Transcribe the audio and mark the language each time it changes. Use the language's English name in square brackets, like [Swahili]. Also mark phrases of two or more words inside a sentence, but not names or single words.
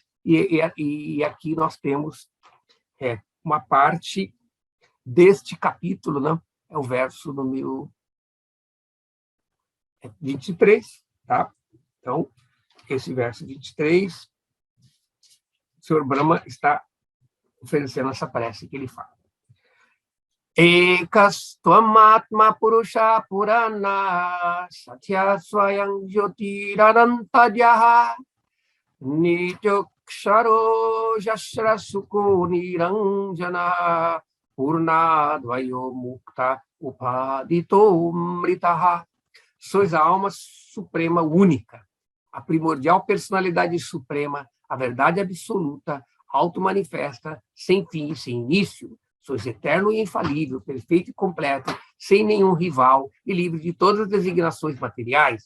[Portuguese] E aqui nós temos uma parte deste capítulo, né? É o verso número 23, tá? Então, esse verso 23, o Senhor Brahma está oferecendo essa prece que ele fala. [Sanskrit] एकस् त्वमात्मा पुरुष पुराण सत्य स्वयं ज्योतिरनन्ताद्यः नित्योऽक्षरो जस्र सुखो निरञ्जन पूर्णाद्वयो मुक्त उपाधितो मृतः. [Portuguese] Sois a alma suprema única, a primordial personalidade suprema, a verdade absoluta, auto-manifesta, sem fim e sem início. Sois eterno e infalível, perfeito e completo, sem nenhum rival e livre de todas as designações materiais.